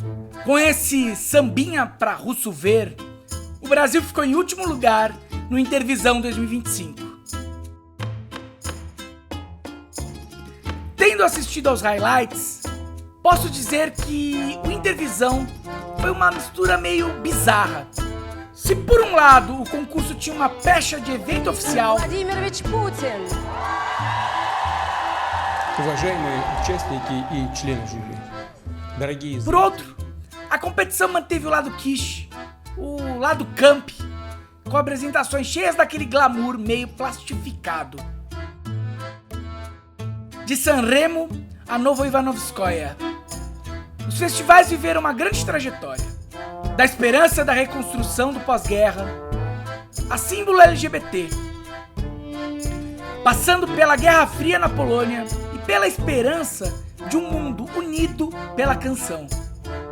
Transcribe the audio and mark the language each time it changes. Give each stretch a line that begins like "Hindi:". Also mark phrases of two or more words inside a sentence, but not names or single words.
Portuguese: Com esse sambinha pra russo ver, o Brasil ficou em último lugar no Intervisão 2025. Tendo assistido aos highlights, posso dizer que o Intervisão foi uma mistura meio bizarra. Se por um lado o concurso tinha uma pecha de evento oficial,
Russian: Владимирович Путин. Уважаемые участники и члены жюри, дорогие
Portuguese: por outro, a competição manteve o lado quiche, o lado camp, com apresentações cheias daquele glamour meio plastificado. De Sanremo a Novo Ivanovskoye, os festivais viveram uma grande trajetória, da esperança da reconstrução do pós-guerra, a símbolo LGBT, passando pela Guerra Fria na Polônia e pela esperança de um mundo unido pela canção.